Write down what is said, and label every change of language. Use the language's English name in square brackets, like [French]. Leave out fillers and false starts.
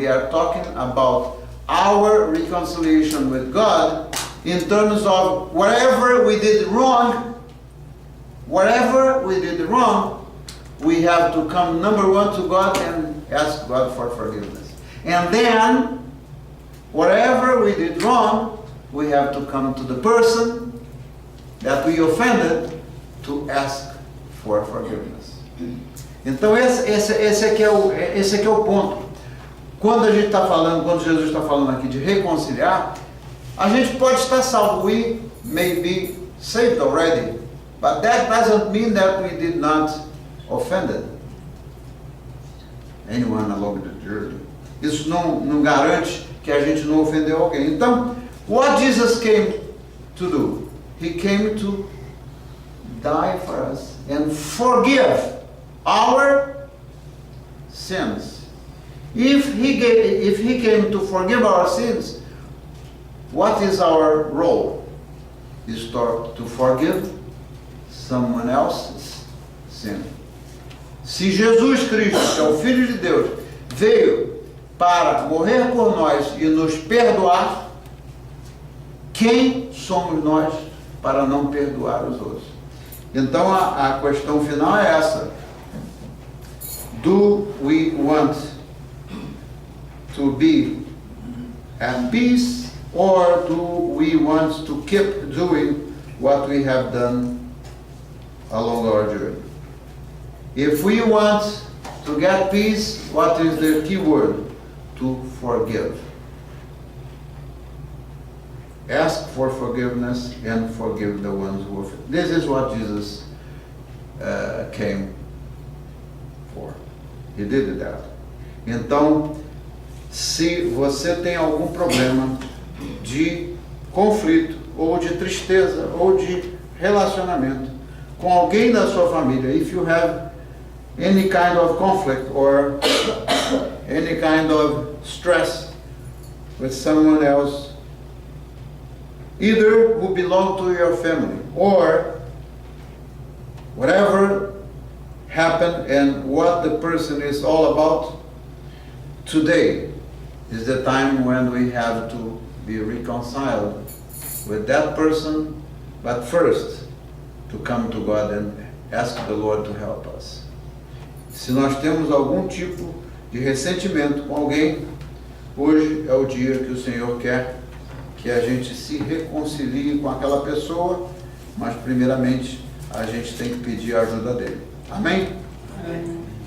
[English] We are talking about our reconciliation with God in terms of whatever we did wrong, we have to come, number one, to God and ask God for forgiveness. And then, whatever we did wrong, we have to come to the person that we offended to ask for forgiveness. [Portuguese] Então esse aqui é o ponto. Quando Jesus está falando aqui de reconciliar, a gente pode estar salvo. [English] We may be saved already, but that doesn't mean that we did not offend anyone along the journey. [Portuguese] Isso não garante que a gente não ofendeu alguém. Então, [English] what Jesus came to do? He came to die for us and forgive our sins. If he came to forgive our sins, what is our role? Is to forgive someone else's sin. [Portuguese] Se Jesus Cristo, que é o Filho de Deus, veio para morrer por nós e nos perdoar, quem somos nós para não perdoar os outros? Então a questão final é essa. [English] Do we want to be at peace, or do we want to keep doing what we have done along our journey? If we want to get peace, what is the key word? To forgive. Ask for forgiveness and forgive the ones who offend. This is what Jesus came for. He did that. [Portuguese] Então, se você tem algum problema de conflito, ou de tristeza, ou de relacionamento com alguém da sua família, [English] if you have any kind of conflict or any kind of stress with someone else, either who belong to your family or whatever happened and what the person is all about, today is the time when we have to be reconciled with that person, but first to come to God and ask the Lord to help us. [Portuguese] Se nós temos algum tipo de ressentimento com alguém, hoje é o dia que o Senhor quer que a gente se reconcilie com aquela pessoa, mas primeiramente a gente tem que pedir a ajuda dele. Amém? Amém.